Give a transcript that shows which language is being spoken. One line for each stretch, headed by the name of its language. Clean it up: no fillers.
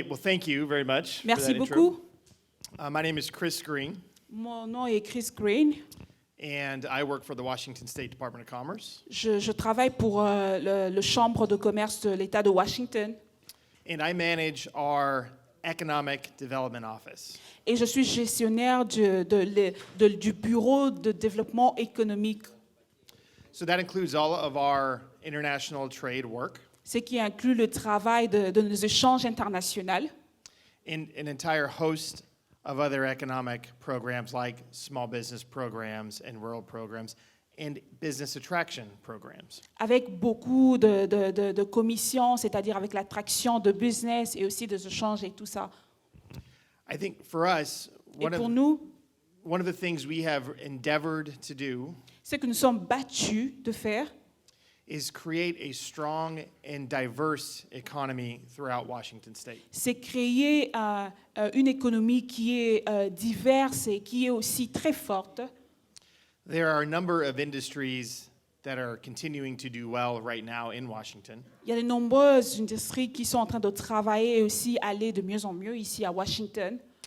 English: Well, thank you very much.
French: Merci
English: for that
French: beaucoup.
English: intro. My name is Chris Green,
French: Mon nom est Chris Green.
English: and I work for the Washington State Department of Commerce.
French: Je travaille pour le Chambre de commerce de l'État de Washington
English: And I manage our Economic Development Office.
French: et je suis gestionnaire du Bureau de développement économique,
English: So that includes all of our international trade work
French: ce qui inclut le travail de nos échanges internationaux
English: and an entire host of other economic programs like small business programs and rural programs and business attraction programs.
French: avec beaucoup de commissions, c'est-à-dire avec l'attraction de business et aussi des échanges et tout ça.
English: I think for us,
French: Et pour nous,
English: one of the things we have endeavored to do
French: ce que nous sommes battus de faire,
English: is create a strong and diverse economy throughout Washington State.
French: c'est créer une économie qui est diverse et qui est aussi très forte.
English: There are a number of industries that are continuing to do well right now in Washington.
French: Il y a de nombreuses industries qui sont en train de travailler et aussi aller de mieux en mieux ici à Washington.